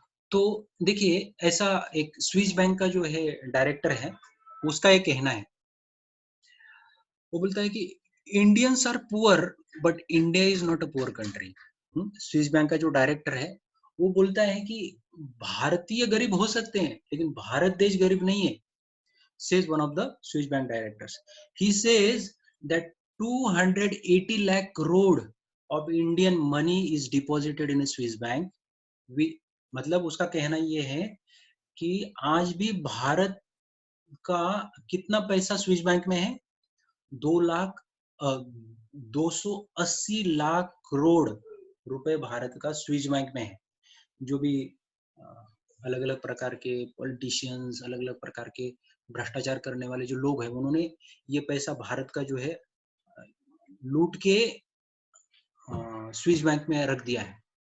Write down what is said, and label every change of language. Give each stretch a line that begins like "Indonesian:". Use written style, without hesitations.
Hindi: तो देखिए, ऐसा एक स्विस बैंक का जो है डायरेक्टर है, उसका एक कहना है, वो बोलता है कि
English: Indians are poor but India is not a poor country.
Hindi: Swiss bank का जो डायरेक्टर है, वो बोलता है कि भारतीय गरीब हो सकते हैं लेकिन भारत देश गरीब नहीं है।
English: says one of the Swiss bank directors. He says that 280 lakh crore of Indian money is deposited in a Swiss bank.
Hindi: मतलब उसका कहना ये है कि आज भी भारत का कितना पैसा स्विस बैंक में है, 280 लाख करोड़ रुपए भारत का स्विस बैंक में है। जो भी अलग अलग प्रकार के पॉलिटिशियंस, अलग अलग प्रकार के भ्रष्टाचार करने वाले जो लोग हैं, उन्होंने ये पैसा भारत का जो है लूट के स्विस बैंक में रख दिया है।